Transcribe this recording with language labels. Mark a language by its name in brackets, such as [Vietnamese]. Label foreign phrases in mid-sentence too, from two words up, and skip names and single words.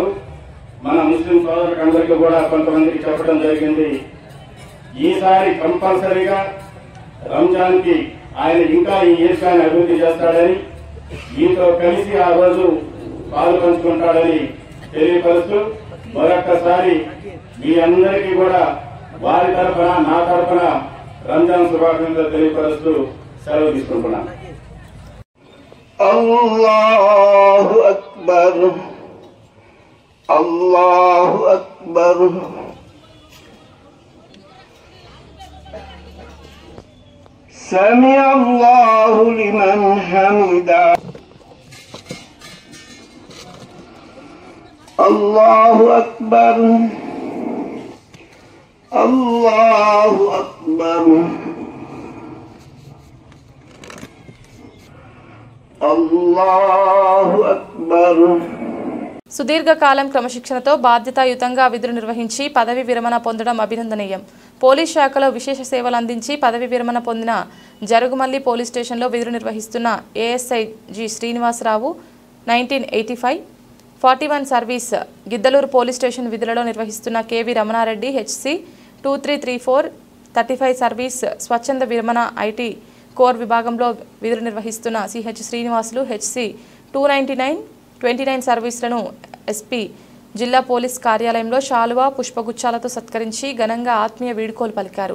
[Telugu] మన ముస్లిం సోదరులకు అందరికీ కూడా కొంతమందికి చెప్పడం జరిగింది, ఈసారి కంపల్సరీగా రంజాన్ కి ఆయన ఇంకా ఈ ఈద్గాన్ని అభివృద్ధి చేస్తాడని, మీతో కలిసి ఆ రోజు పాలు పంచుకుంటాడని తెలియపరుస్తూ మరొక్కసారి మీ అందరికీ కూడా వారి తరఫున, నా తరఫున రంజాన్ శుభాకాంక్షలు తెలియపరుస్తూ సెలవు తీసుకుంటున్నాను. [Arabic] الله أكبر الله أكبر سمع الله لمن حمده الله أكبر الله أكبر الله أكبر. [Telugu] సుదీర్ఘకాలం క్రమశిక్షణతో బాధ్యతాయుతంగా విధులు నిర్వహించి పదవి విరమణ పొందడం అభినందనీయం. పోలీస్ శాఖలో విశేష సేవలు అందించి పదవి విరమణ పొందిన జరుగుమల్లి పోలీస్ స్టేషన్లో విధులు నిర్వహిస్తున్న ఏఎస్ఐ జి శ్రీనివాసరావు 1985 41 సర్వీస్ గిద్దలూరు పోలీస్ స్టేషన్ విధులలో నిర్వహిస్తున్న కేవి రమణారెడ్డి హెచ్సి 2334 35 సర్వీస్ స్వచ్ఛంద విరమణ ఐటీ కోర్ విభాగంలో విధులు నిర్వహిస్తున్న సిహెచ్ శ్రీనివాసులు హెచ్సి 299 సర్వీసులను ఎస్పీ జిల్లా పోలీస్ కార్యాలయంలో శాలువా పుష్పగుచ్చాలతో సత్కరించి ఘనంగా ఆత్మీయ వీడ్కోలు పలికారు.